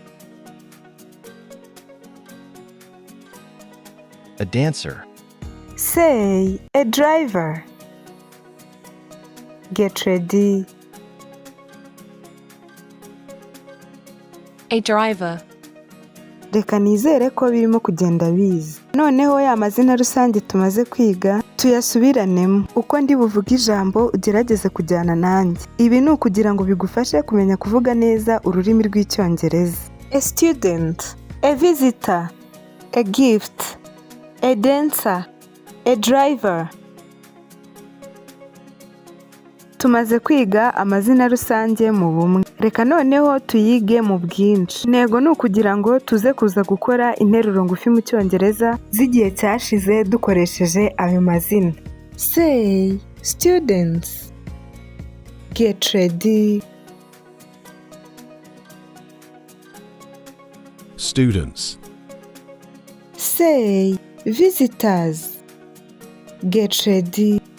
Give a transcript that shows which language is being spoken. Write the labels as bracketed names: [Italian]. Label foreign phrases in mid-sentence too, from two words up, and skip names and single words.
[English] A dancer. Say, a driver. Get ready. A driver. [Kinyarwanda] Reka nizere ko birimo kugenda biza. Noneho ya mazina rusange tumaze kwiga tuyasubiranemo. Uko ndi buvuga ijambo ugerageze kujyana nanjye. Ibi ni ukugira ngo bigufashe kumenya kuvuga neza ururimi rw'Icyongereza. [English] A student, a visitor, a gift, a dancer, a driver. [Kinyarwanda] Tumaze kwiga amazina rusange mu bumwe. Reka noneho tuyige mu bwinshi. Intego ni ukugira ngo tuze kuza gukora interuro ngufi mu Cyongereza z'igihe cyashize dukoresheje ayo mazina. [English] Say, students. Get ready. Students. Say, visitors. Get ready.